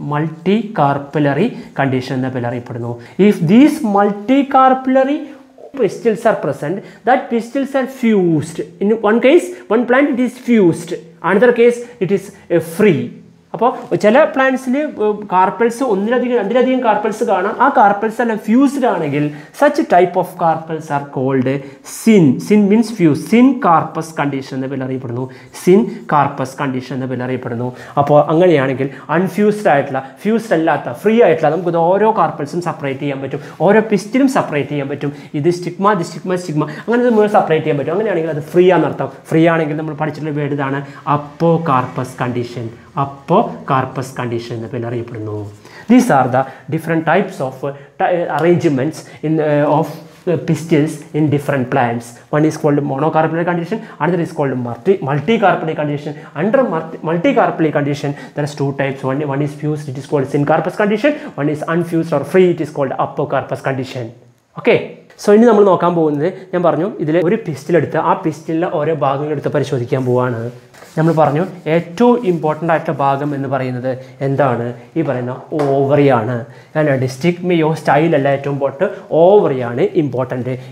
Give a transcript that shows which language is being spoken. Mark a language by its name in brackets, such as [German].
[Malayalam] multicarpellary condition എന്ന പേരിൽ അറിയപ്പെടുന്നു. [English] If these multicarpellary pistils are present, that pistils are fused. In one case, one plant it is fused, another case it is free. [Malayalam] അപ്പോൾ ചില പ്ലാന്റ്സിൽ carpels രണ്ടിലധികം carpels കാണാം. ആ carpels എല്ലാം fused ആണെങ്കിൽ [English] Such type of carpels are called syn means fuse. [Malayalam] Sin carpus condition എന്ന പേരിൽ അറിയപ്പെടുന്നു. Sin carpus condition എന്ന പേരിൽ അറിയപ്പെടുന്നു. അപ്പോൾ അങ്ങനെയാണെങ്കിൽ അൺഫ്യൂസ്ഡ് ആയിട്ടുള്ള, ഫ്യൂസ്ഡ് അല്ലാത്ത, ഫ്രീ ആയിട്ടുള്ള നമുക്കിത് ഓരോ കാർപ്പൽസും സെപ്പറേറ്റ് ചെയ്യാൻ പറ്റും, ഓരോ പിസ്റ്റിലും സെപ്പറേറ്റ് ചെയ്യാൻ പറ്റും. ഇത് സ്റ്റിഗ്മ അങ്ങനെ നമ്മൾ സെപ്പറേറ്റ് ചെയ്യാൻ പറ്റും. അങ്ങനെയാണെങ്കിൽ അത് ഫ്രീ ആണെന്നർത്ഥം. ഫ്രീ ആണെങ്കിൽ നമ്മൾ പഠിച്ചിട്ടുള്ള വേർഡ് ഇതാണ് അപ്പോകാർപ്പസ് കണ്ടീഷൻ. അപ്പോകാർപ്പസ് കണ്ടീഷൻ എന്ന പേരിൽ അറിയപ്പെടുന്നു. [English] These are the different types of arrangements of pistils in different plants. One is called monocarpellary condition, another is called multicarpellary condition. Under multicarpellary condition there are 2 types. One is fused, it is called syncarpous condition. One is unfused or free, it is called apocarpous condition. [Malayalam] Okay, so ഇനി നമ്മൾ നോക്കാൻ പോകുന്നത്, ഞാൻ പറഞ്ഞു ഇതിൽ ഒരു പിസ്റ്റിലെടുത്ത് ആ പിസ്റ്റിലെ ഓരോ ഭാഗങ്ങളെടുത്ത് പരിശോധിക്കാൻ പോവുകയാണ്. നമ്മൾ പറഞ്ഞു ഏറ്റവും ഇമ്പോർട്ടൻ്റ് ആയിട്ടുള്ള ഭാഗം എന്ന് പറയുന്നത് എന്താണ്? ഈ പറയുന്ന ഓവറിയാണ്. സ്റ്റിഗ്മയോ സ്റ്റൈലല്ല ഏറ്റവും ഇമ്പോർട്ടൻറ്റ്, ഓവറിയാണ് ഇമ്പോർട്ടൻറ്റ്.